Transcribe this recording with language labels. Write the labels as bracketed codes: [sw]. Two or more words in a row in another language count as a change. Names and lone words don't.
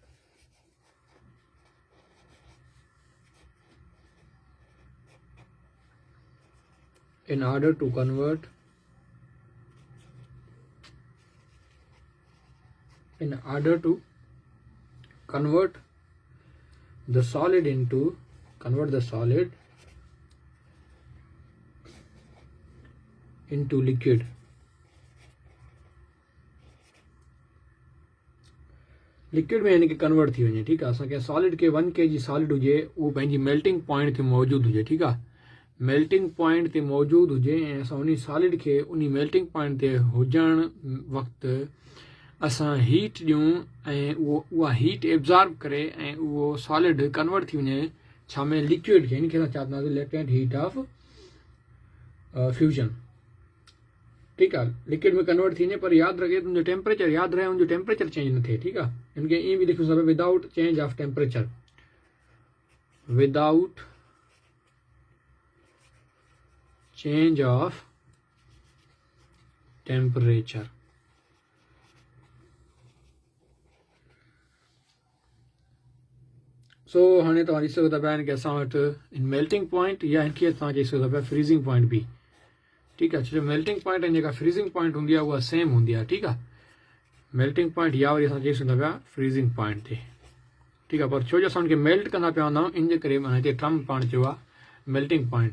[en] in order to convert the solid into liquid। [sd] लिक्विड में यानी कि कन्वर्ट थी वञे। ठीकु आहे। असांखे सॉलिड के 1 kg सॉलिड हुजे उहो पंहिंजी [en] melting point [sd] ते मौजूदु हुजे। ठीकु आहे। [en] melting point [sd] ते मौजूदु हुजे ऐं असां उन सॉलिड खे उन [en] melting point [sd] ते हुजण वक़्तु असां हीट ॾियूं ऐं उहा हीट एब्ज़ॉर्ब करे ऐं उहो सॉलिड कन्वर्ट थी वञे छा में लिक्विड खे। इनखे असां छा चवंदासीं [en] latent heat of fusion. [sd] ठीकु आहे। लिक्विड में कन्वर्ट थी वञे पर यादि रखे तुंहिंजो टेम्परेचर यादि रहे उनजो [en] temperature change [sd] न थिए। ठीकु आहे। इनखे ईअं बि लिखूं सघे [en] without change of temperature, without change of temperature. [sd] सो हाणे तव्हां ॾिसी सघो था पिया इनखे असां वटि इन [en] melting point [sd] या इनखे तव्हां चई सघो था पिया [en] freezing point [sd] बि। ठीकु आहे। छो [en] melting point [sd] ऐं जेका [en] freezing point [sd] हूंदी आहे उहा सेम हूंदी आहे। ठीकु आहे। [en] melting point [sd] या वरी असां चई सघूं था पिया [en] freezing point [sd] ते। ठीकु आहे। पर छो जो असां उनखे मेल्ट कंदा पिया हूंदा आहियूं इन जे करे माना हिते टर्म पाण चयो आहे [en] melting point.